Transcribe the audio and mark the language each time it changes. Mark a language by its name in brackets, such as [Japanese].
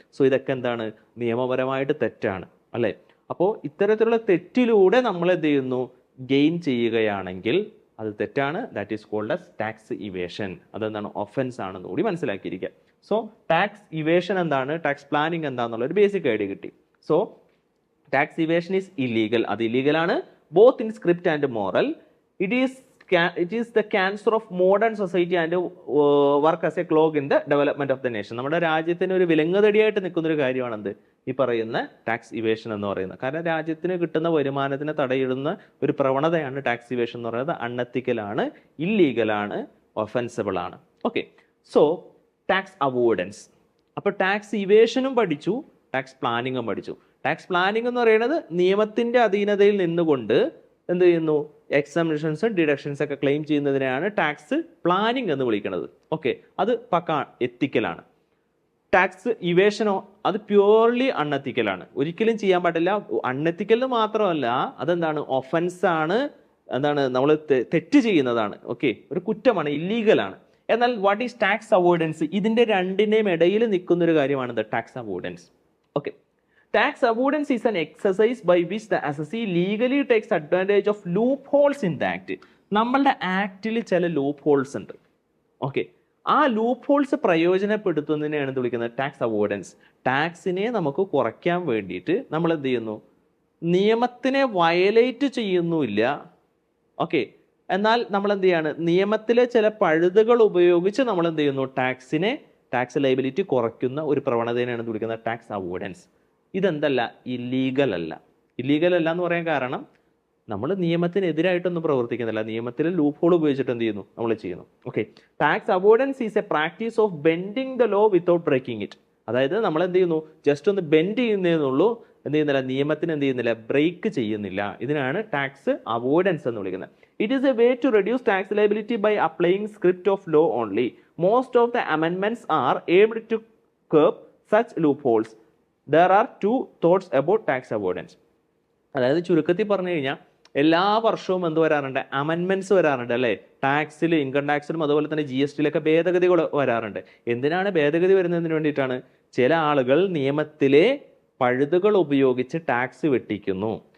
[Malayalam] So ഇതൊക്കെ എന്താണ്, നിയമപരമായിട്ട് തെറ്റാണ് അല്ലേ. അപ്പോൾ ഇത്തരത്തിലുള്ള തെറ്റിലൂടെ നമ്മൾ എന്ത് ചെയ്യുന്നു, ഗെയിൻ ചെയ്യുകയാണെങ്കിൽ അത് തെറ്റാണ്. [English] That is called as tax evasion. [Malayalam] അതെന്താണ്, ഒഫൻസ് ആണെന്ന് കൂടി മനസ്സിലാക്കിയിരിക്കുക. സോ ടാക്സ് ഇവേഷൻ എന്താണ്, ടാക്സ് പ്ലാനിങ് എന്താണെന്നുള്ള ഒരു ബേസിക് ഐഡിയ കിട്ടി. [English] so tax evasion is illegal, [Malayalam] അത് ഇല്ലീഗലാണ്, [English] Both in script and moral. It is the cancer of modern society and work as a clog in the development of the nation. [Malayalam] നമ്മുടെ രാജ്യത്തിന് ഒരു വിലങ്ങുതടിയായിട്ട് നിൽക്കുന്ന ഒരു കാര്യമാണെന്ത്, ഈ പറയുന്ന ടാക്സ് ഇവേഷൻ എന്ന് പറയുന്നത്. കാരണം രാജ്യത്തിന് കിട്ടുന്ന വരുമാനത്തിന് തടയിടുന്ന ഒരു പ്രവണതയാണ് ടാക്സ് ഇവേഷൻ എന്ന് പറയുന്നത്. അൺഎത്തിക്കലാണ്, ഇല്ലീഗലാണ്, ഒഫൻസിബിൾ ആണ്. Okay, so tax avoidance. അപ്പോൾ ടാക്സ് ഇവേഷനും പഠിച്ചു, ടാക്സ് പ്ലാനിങ്ങും പഠിച്ചു. ടാക്സ് പ്ലാനിങ് എന്ന് പറയുന്നത് നിയമത്തിന്റെ അധീനതയിൽ നിന്നുകൊണ്ട് എന്ത് ചെയ്യുന്നു, എക്സംഷൻസ് ഡിഡക്ഷൻസ് ഒക്കെ ക്ലെയിം ചെയ്യുന്നതിനെയാണ് ടാക്സ് പ്ലാനിങ് എന്ന് വിളിക്കുന്നത്. ഓക്കെ, അത് പക്ക എത്തിക്കലാണ്. ടാക്സ് ഇവേഷനോ അത് പ്യൂർലി അൺഎത്തിക്കലാണ്, ഒരിക്കലും ചെയ്യാൻ പാടില്ല. അൺഎത്തിക്കൽ മാത്രമല്ല, അതെന്താണ്, ഒഫൻസ് ആണ്, എന്താണ്, നമ്മൾ തെറ്റ് ചെയ്യുന്നതാണ്. ഓക്കെ, ഒരു കുറ്റമാണ്, ഇല്ലീഗലാണ്. എന്നാൽ [English] what is tax avoidance, [Malayalam] ഇതിന്റെ രണ്ടിന്റെയും ഇടയിൽ നിൽക്കുന്ന ഒരു കാര്യമാണ് tax avoidance. [English] Okay, tax avoidance is an exercise by which the assessee legally takes advantage of loopholes in the act. [Malayalam] നമ്മളുടെ ആക്ടിൽ ചില ലൂപ്പ് ഹോൾസ് ഉണ്ട്. ഓക്കെ, ആ ലൂപ്പ് ഹോൾസ് പ്രയോജനപ്പെടുത്തുന്നതിനെയാണ് എന്ത് വിളിക്കുന്നത്, ടാക്സ് അവോയ്ഡൻസ്. ടാക്സിനെ നമുക്ക് കുറയ്ക്കാൻ വേണ്ടിയിട്ട് നമ്മൾ എന്ത് ചെയ്യുന്നു, നിയമത്തിനെ വയലേറ്റ് ചെയ്യുന്നുമില്ല. ഓക്കെ, എന്നാൽ നമ്മൾ എന്ത് ചെയ്യാണ്, നിയമത്തിലെ ചില പഴുതുകൾ ഉപയോഗിച്ച് നമ്മൾ എന്ത് ചെയ്യുന്നു, ടാക്സ് ലയബിലിറ്റി കുറയ്ക്കുന്ന ഒരു പ്രവണതയാണ് എന്ത് വിളിക്കുന്നത്, ടാക്സ് അവോയ്ഡൻസ്. ഇതെന്തല്ല, ഇല്ലീഗൽ അല്ല. ഇല്ലീഗൽ അല്ല എന്ന് പറയാൻ കാരണം നമ്മൾ നിയമത്തിനെതിരായിട്ടൊന്നും പ്രവർത്തിക്കുന്നില്ല, നിയമത്തിലെ ലൂപ്പ് ഹോൾ ഉപയോഗിച്ചിട്ട് എന്ത് ചെയ്യുന്നു, നമ്മൾ ചെയ്യുന്നു. [English] Okay, tax avoidance is a practice of bending the law without breaking it. [Malayalam] അതായത് നമ്മൾ എന്ത് ചെയ്യുന്നു, ജസ്റ്റ് ഒന്ന് ബെൻഡ് ചെയ്യുന്നതെന്നുള്ളൂ, എന്ത് ചെയ്യുന്നില്ല, നിയമത്തിന് എന്ത് ചെയ്യുന്നില്ല, ബ്രേക്ക് ചെയ്യുന്നില്ല. ഇതിനാണ് ടാക്സ് അവോയ്ഡൻസ് എന്ന് വിളിക്കുന്നത്. [English] It is a way to reduce tax liability by applying script of law only. Most of the amendments are aimed to curb such loopholes. There are two thoughts about tax avoidance. [Malayalam] അതായത് ചുരുക്കത്തിൽ പറഞ്ഞു കഴിഞ്ഞാൽ എല്ലാ വർഷവും എന്ത് വരാറുണ്ട്, അമെൻമെന്റ്സ് വരാറുണ്ട് അല്ലേ. ടാക്സിൽ, ഇൻകം ടാക്സിലും അതുപോലെ തന്നെ GST-യിലൊക്കെ ഭേദഗതികൾ വരാറുണ്ട്. എന്തിനാണ് ഭേദഗതി വരുന്നതിന് വേണ്ടിയിട്ടാണ്, ചില ആളുകൾ നിയമത്തിലെ പഴുതുകൾ ഉപയോഗിച്ച് ടാക്സ് വെട്ടിക്കുന്നു.